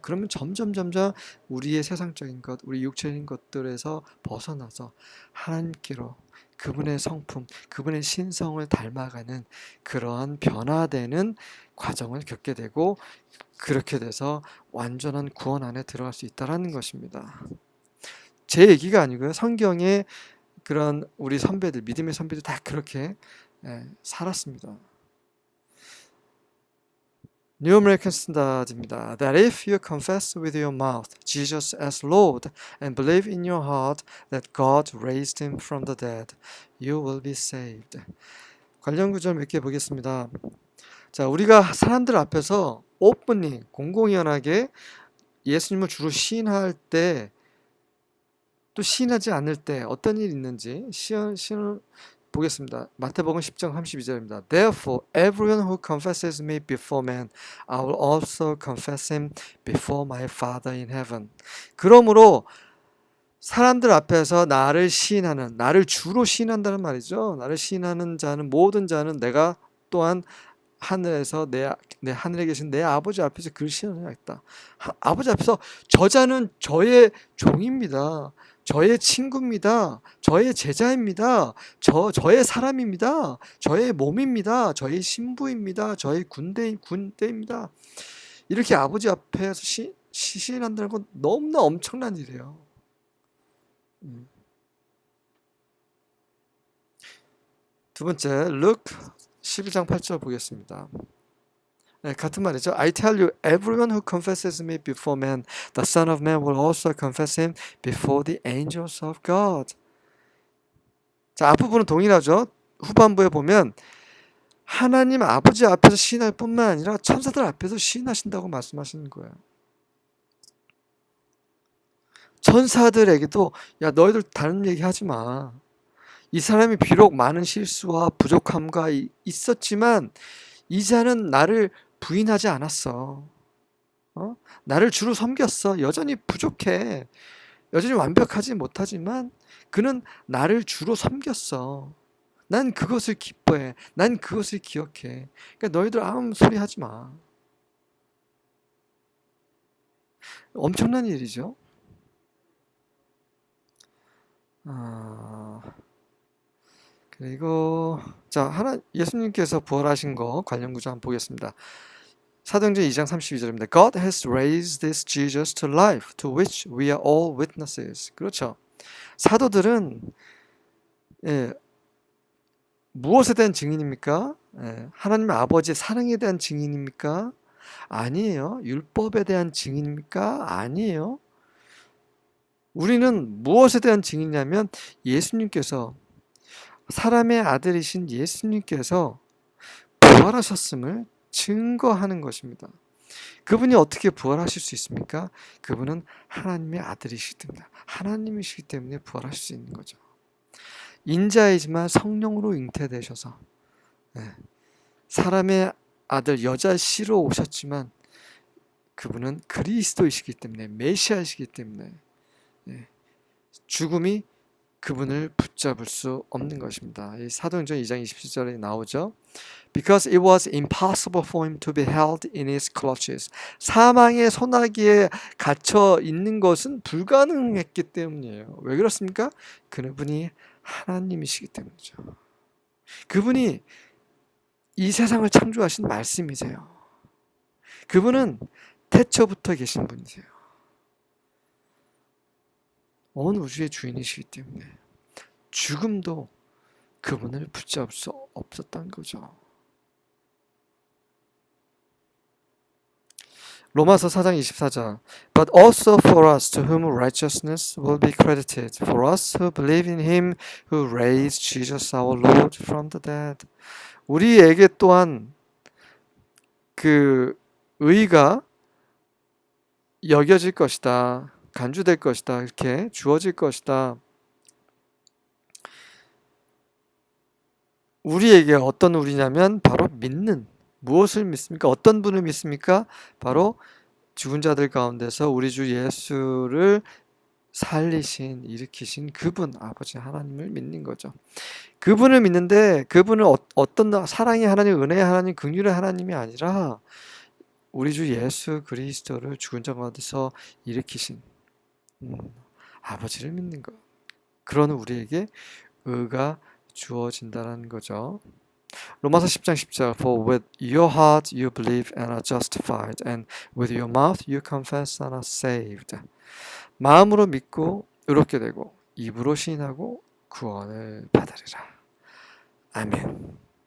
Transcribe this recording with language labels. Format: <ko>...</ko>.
<ko>그러면 점점 우리의 세상적인 것, 우리 육체적인 것들에서 벗어나서 하나님께로, 그분의 성품, 그분의 신성을 닮아가는 그러한 변화되는 과정을 겪게 되고, 그렇게 돼서 완전한 구원 안에 들어갈 수 있다라는 것입니다. 제 얘기가 아니고요. 성경에 그런 우리 선배들, 믿음의 선배들 다 그렇게 살았습니다.</ko> <en>New American Standard</en> <ko>입니다.</ko> <en>That if you confess with your mouth Jesus as Lord and believe in your heart that God raised him from the dead, you will be saved.</en> <ko>관련 구절 몇 개 보겠습니다. 자, 우리가 사람들 앞에서 오픈히 공공연하게 예수님을 주로 시인할 때, 또 시인하지 않을 때 어떤 일이 있는지 시인을 보겠습니다. 마태복음 10장 32절입니다.</ko> <en>Therefore, everyone who confesses me before men, I will also confess him before my Father in heaven.</en> <ko>그러므로 사람들 앞에서 나를 시인하는, 나를 주로 시인한다는 말이죠. 나를 시인하는 자는, 모든 자는 내가 또한 하늘에서 내 하늘에 계신 내 아버지 앞에서 그를 시인하겠다. 아버지 앞에서 저자는 저의 종입니다. 저의 친구입니다. 저의 제자입니다. 저의 사람입니다. 저의 몸입니다. 저의 신부입니다. 저의 군대입니다. 이렇게 아버지 앞에서 시인한다는 건 너무나 엄청난 일이에요. 두 번째, 루크 12장 8절 보겠습니다. 네, 같은 말이죠.</ko> <en>I tell you, everyone who confesses me before men, the Son of Man will also confess him before the angels of God.</en> <ko>자, 앞부분은 동일하죠. 후반부에 보면 하나님 아버지 앞에서 시인할 뿐만 아니라 천사들 앞에서 시인하신다고 말씀하시는 거예요. 천사들에게도 야, 너희들 다른 얘기 하지 마. 이 사람이 비록 많은 실수와 부족함과 있었지만 이 자는 나를 부인하지 않았어. 나를 주로 섬겼어. 여전히 부족해. 여전히 완벽하지 못하지만 그는 나를 주로 섬겼어. 난 그것을 기뻐해. 난 그것을 기억해. 그러니까 너희들 아무 소리 하지 마. 엄청난 일이죠. 그리고 자, 예수님께서 부활하신 거 관련 구절 한번 보겠습니다. 사도행전 2장 32절입니다.</ko> <en>God has raised this Jesus to life, to which we are all witnesses.</en> <ko>그렇죠. 사도들은 무엇에 대한 증인입니까? 하나님 아버지의 사랑에 대한 증인입니까? 아니에요. 율법에 대한 증인입니까? 아니에요. 우리는 무엇에 대한 증인이냐면 예수님께서, 사람의 아들이신 예수님께서 부활하셨음을 증거하는 것입니다. 그분이 어떻게 부활하실 수 있습니까? 그분은 하나님의 아들이시기 때문에, 하나님이시기 때문에 부활하실 수 있는 거죠. 인자이지만 성령으로 잉태되셔서 사람의 아들 여자 씨로 오셨지만 그분은 그리스도이시기 때문에, 메시아이시기 때문에 죽음이 그분을 붙잡을 수 없는 것입니다. 이 사도행전 2장 27절에 나오죠.</ko> <en>Because it was impossible for him to be held in his clutches.</en> <ko>사망의 소나기에 갇혀 있는 것은 불가능했기 때문이에요. 왜 그렇습니까? 그분이 하나님이시기 때문이죠. 그분이 이 세상을 창조하신 말씀이세요. 그분은 태초부터 계신 분이세요. 온 우주의 주인이시기 때문에 죽음도 그분을 붙잡을 수 없었던 거죠. 로마서 4장 24절</ko> <en>But also for us to whom righteousness will be credited, for us who believe in him who raised Jesus our Lord from the dead.</en> <ko>우리에게 또한 그 의가 여겨질 것이다. 간주될 것이다. 이렇게 주어질 것이다. 우리에게 어떤 우리냐면 바로 믿는, 무엇을 믿습니까? 어떤 분을 믿습니까? 바로 죽은 자들 가운데서 우리 주 예수를 살리신, 일으키신 그분, 아버지 하나님을 믿는 거죠. 그분을 믿는데 그분은 어떤 사랑의 하나님, 은혜의 하나님, 긍휼의 하나님이 아니라 우리 주 예수 그리스도를 죽은 자 가운데서 일으키신 아버지를 믿는 것. 그러는 우리에게 의가 주어진다는 거죠. 로마서 10장 10절</ko> <en>For with your heart you believe and are justified and with your mouth you confess and are saved.</en> <ko>마음으로 믿고 의롭게 되고 입으로 시인하고 구원을 받으리라. 아멘.</ko>